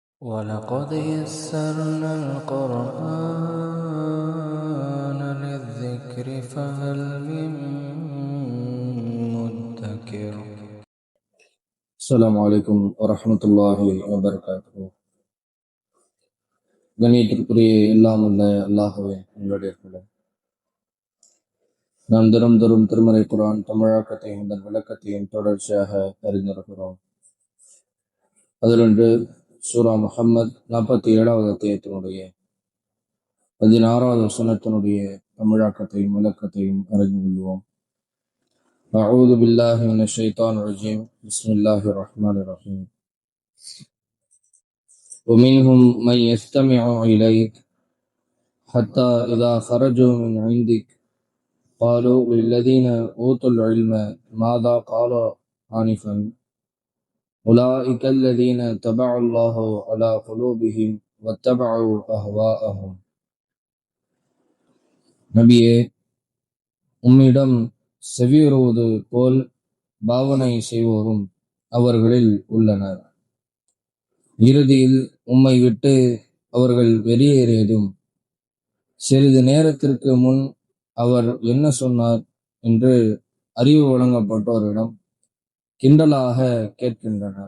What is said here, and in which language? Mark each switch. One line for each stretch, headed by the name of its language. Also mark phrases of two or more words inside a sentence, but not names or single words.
Arabic: وَلَقَدْ يَسَّرْنَا الْقُرْآنَ لِلذِّكْرِ فَهَلْ مِن مُّدَّكِرٍ. السلام عليكم ورحمة الله وبركاته.
Tamil: கண்ணியத்திற்குரிய எல்லாம் உள்ள அல்லாஹ்வே நல்லடியார்களே, நாம் தினம்தோறும் திருமறை குர்ஆன் தமிழாக்கத்தையும் அதன் விளக்கத்தையும் தொடர்ச்சியாக அறிந்திருக்கிறோம். அதிலொன்று சூரா முஹம்மத் 47வது அத்தியாயத்தினுடைய 16வது வசனத்தினுடைய தமிழாக்கத்தையும் விளக்கத்தையும் அறிந்து கொள்வோம்.
Arabic: أعوذ بالله من الشيطان الرجيم. بسم الله الرحمن الرحيم. ومنهم من يستمع إليك حتى إذا خرجوا من عندك قالوا للذين أوتوا العلم ماذا قال آنفا أولئك الذين تبع الله على قلوبهم واتبعوا أهواءهم.
Tamil: நபியே, உம்மிடம் செவியுறுவது போல் பாவனை செய்வோரும் அவர்களில் உள்ளனர். இறுதியில் உம்மை விட்டு அவர்கள் வெளியேறியதும் சிறிது நேரத்திற்கு முன் அவர் என்ன சொன்னார் என்று அறிவு வழங்கப்பட்டோரிடம் கிண்டலாக கேட்கின்றனர்.